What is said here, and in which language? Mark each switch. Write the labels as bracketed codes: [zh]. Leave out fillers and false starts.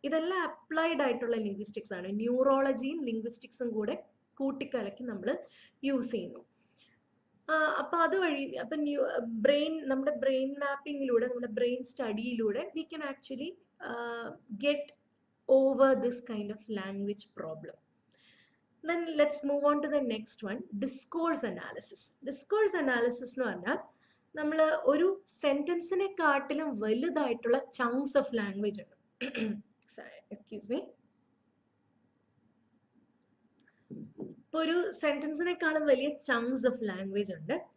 [ml] ഇതെല്ലാം അപ്ലൈഡ് ആയിട്ടുള്ള ലിംഗ്വിസ്റ്റിക്സ് ആണ്. ന്യൂറോളജിയും ലിംഗ്വിസ്റ്റിക്സും കൂടെ കൂട്ടിക്കലക്കി നമ്മൾ യൂസ് ചെയ്യുന്നു. അപ്പൊ അതുവഴി അപ്പൊ നമ്മുടെ ബ്രെയിൻ മാപ്പിങ്ങിലൂടെ, നമ്മുടെ brain സ്റ്റഡിയിലൂടെ [en] We can actually get over this kind of language problem. Then let's move on to the next one, discourse analysis. [ml] Discourse analysis എന്ന് പറഞ്ഞാൽ നമ്മൾ ഒരു സെന്റൻസിനെ കാട്ടിലും വലുതായിട്ടുള്ള ചങ്ക്സ് ഓഫ് ലാംഗ്വേജ് ഉണ്ട്. [en] Excuse me. [ml] ഇപ്പൊ ഒരു സെന്റൻസിനെക്കാളും വലിയ ചങ്ക്സ് ഓഫ് ലാംഗ്വേജ് ഉണ്ട്.